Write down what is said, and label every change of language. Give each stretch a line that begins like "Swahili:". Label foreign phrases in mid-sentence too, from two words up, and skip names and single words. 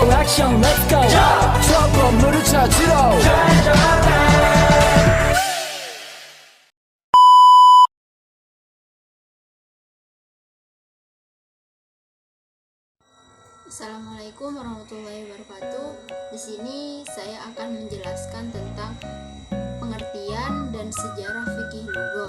Korean: 액션
English: let's go
Korean: 저 건물을 찾으러
Arabic: السلام عليكم ورحمة الله وبركاته.
Indonesian: Di sini saya akan menjelaskan tentang pengertian dan sejarah
Arabic: فقه اللغة.